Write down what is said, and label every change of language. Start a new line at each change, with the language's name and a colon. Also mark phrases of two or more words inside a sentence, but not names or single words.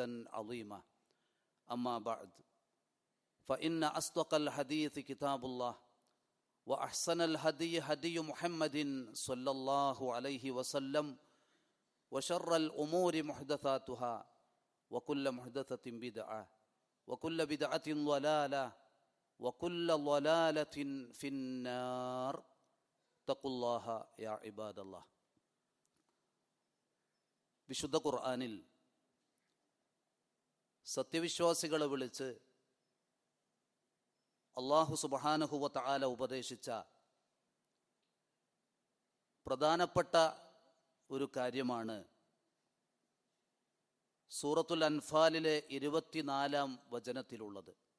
Arabic: عظيما أما بعد فإن أصدق الحديث كتاب الله وأحسن الهدي هدي محمد صلى الله عليه وسلم وشر الأمور محدثاتها وكل محدثة بدعة وكل بدعة ضلالة وكل ضلالة في النار اتقوا الله يا عباد الله.
Malayalam: വിശുദ്ധ ഖുർആനിൽ സത്യവിശ്വാസികളെ വിളിച്ച് അല്ലാഹു
Arabic: سبحانه وتعالى
Malayalam: ഉപദേശിച്ച പ്രധാനപ്പെട്ട ഒരു കാര്യമാണ് സൂറത്തുൽ അൻഫാലിലെ 24-ാം വചനത്തിലുള്ളത്.